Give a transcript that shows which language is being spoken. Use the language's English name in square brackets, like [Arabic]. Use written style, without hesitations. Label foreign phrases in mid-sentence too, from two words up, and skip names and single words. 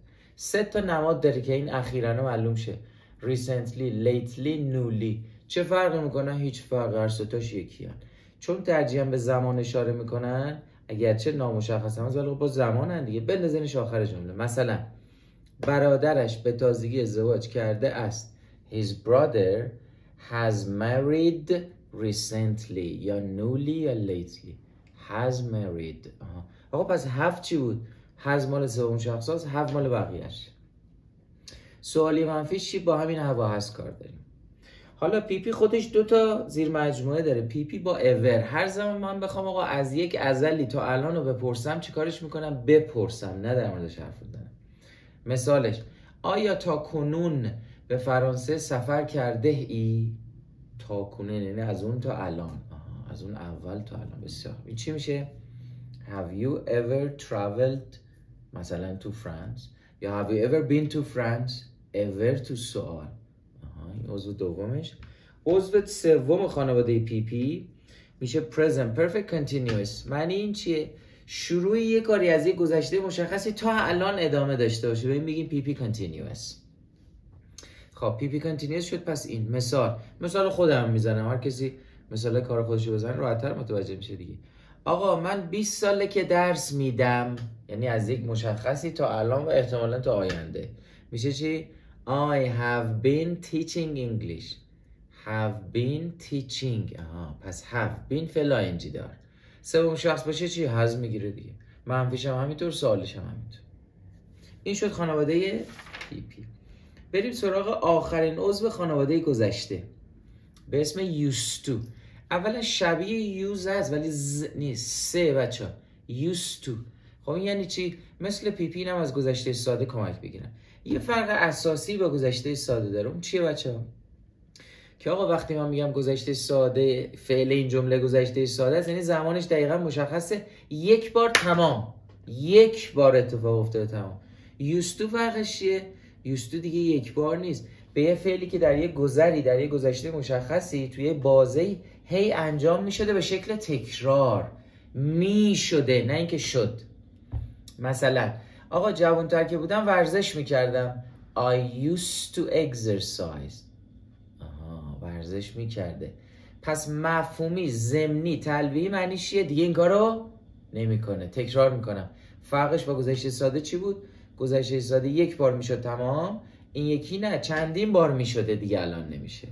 [Persian] 3 تا نماد داره که این اخیراً معلوم شه: [English] recently، lately، newly. [Persian] چه فرقی میکنه؟ هیچ فرق. هر 3 تاش یکیه. چون ترجیحاً به زمان اشاره میکنن، اگرچه نامشخص هم ولی با زمانن دیگه، بندازینش آخر جمله. مثلا برادرش به تازگی ازدواج کرده است. [English] His brother has married recently یا newly یا lately. has married. [Persian] آقا پس have چی بود؟ has مال سوم شخص هست، have مال بقیهش. سوالی منفیش چی؟ با همین هوا هست کار داریم. حالا پی پی خودش 2 تا زیر مجموعه داره: پی پی با ever. هر زمان من بخوام آقا از یک ازلی تا الان رو بپرسم، چی کارش میکنم؟ بپرسم، نه در موردش حرف بزنم. مثالش: آیا تا کنون به فرانسه سفر کرده ای؟ تا کنون یعنی از اون تا الان. از اون اول تا الان. بسیار. این چی میشه؟ [English] Have you ever traveled [Persian] مثلا [English] to France؟ یا Have you ever been to France؟ [Persian] ever تو سوال. این عضو دومش. عضو سوم خانواده پی پی میشه [English] present perfect continuous. [Persian] معنی این چیه؟ شروع یک کاری از یک گذشته مشخصی تا الان ادامه داشته باشه، به این میگیم [English] PP continuous. [Persian] خب [English] PP continuous [Persian] شد. پس این مثال خودم میزنم، هر کسی مثال کار خودشو بزنه راحت‌تر متوجه میشه دیگه. آقا من 20 ساله که درس میدم، یعنی از یک مشخصی تا الان و احتمالاً تا آینده. میشه چی؟ [English] I have been teaching English. have been teaching. پس have been فعل ing دار. [Persian] سوم شخص باشه چی؟ has میگیره دیگه. منفیش هم همینطور، سوالش هم همینطور. این شد خانواده پی پی. بریم سراغ آخرین عضو خانواده گذشته به اسم [English] used to. [Persian] اولا شبیه use هست ولی نیست. سه بچه ها [English] used to. [Persian] خب این یعنی چی؟ مثل پی پی هم از گذشته ساده کمک بگیرن. یه فرق اساسی با گذشته ساده داره. اون چیه بچه ها؟ که آقا وقتی من میگم گذشته ساده، فعل این جمله گذشته ساده است، یعنی زمانش دقیقا مشخصه، یک بار تمام، یک بار اتفاق افتاده تمام. [English] used to [Persian] فرقش چیه؟ [English] used to [Persian] دیگه یک بار نیست، به یه فعلی که در یه گذری، در یه گذشته مشخصی توی بازه‌ای هی انجام میشده به شکل تکرار میشده، نه اینکه شد. مثلا آقا جوان‌تر که بودم ورزش میکردم. [English] I used to exercise. [Persian] ورزش میکرده. پس مفهومی، ضمنی، تلویحی معنیش چیه؟ دیگه این کارو نمیکنه، تکرار میکنم. فرقش با گذشته ساده چی بود؟ گذشته ساده یک بار میشد تمام، این یکی نه، چندین بار میشده دیگه الان نمیشه.